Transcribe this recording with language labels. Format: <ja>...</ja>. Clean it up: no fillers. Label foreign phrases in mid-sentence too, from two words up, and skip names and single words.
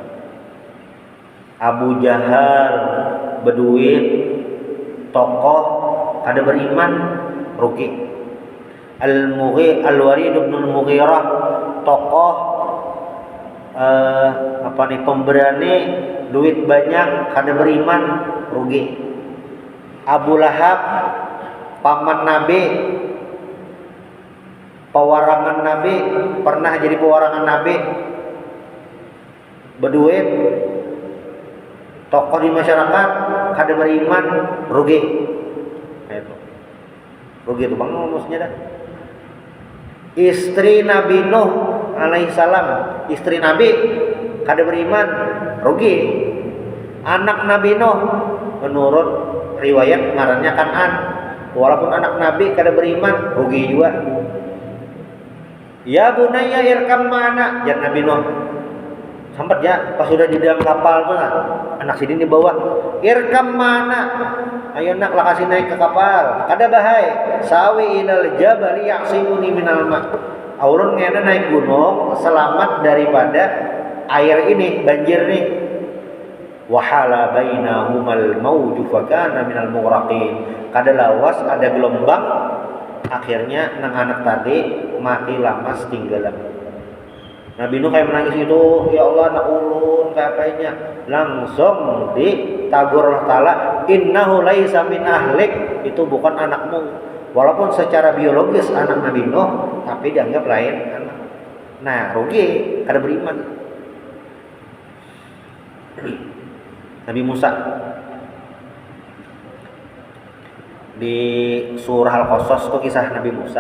<bjn>Abu Jahal berduit, tokoh ada beriman rugi. Al-Walid bin Al-Mughirah, tokoh pemberani, duit banyak, ada beriman rugi. Abu Lahab, paman Nabi, pewarangan Nabi, pernah jadi pewarangan Nabi, berduit, tokoh di masyarakat, kada beriman, rugi. Itu. Rugi itu bang maksudnya dah. Istri Nabi Nuh alaihissalam, istri Nabi kada beriman, rugi. Anak Nabi Nuh menurut riwayat ngarannya Kan'an, walaupun anak Nabi kada beriman, rugi juga.</bjn> <ar>Ya bunayya irkam ma'ana, jan Nabi Nuh.</ar> <bjn>Sampai ya pas sudah di dalam kapal tuh anak sidin di bawah, irkam mana, ayo nak lah kasih naik ke kapal, kada bahai,</bjn> <ar>sawi ilal jabali ya'simuni minal ma'.</ar> <bjn>Aulun ngena naik gunung selamat daripada air ini, banjir nih.</bjn> <ar>Wahala bainahumal mauju fakana minal mughraqin.</ar> <bjn>Kada lawas, ada gelombang, akhirnya nang anak tadi mati lamas tinggalan. Nabi Nuh kayak menangis itu, ya Allah anak ulun kayak apanya, langsung ditagur Allah Ta'ala,</bjn> <ar>innahu laisa min ahlik,</ar> <bjn>itu bukan anakmu. Walaupun secara biologis anak Nabi Nuh, tapi dianggap lain anak. Nah rugi, kada beriman. Nabi Musa di surah Al-Qasas itu kisah Nabi Musa.</bjn>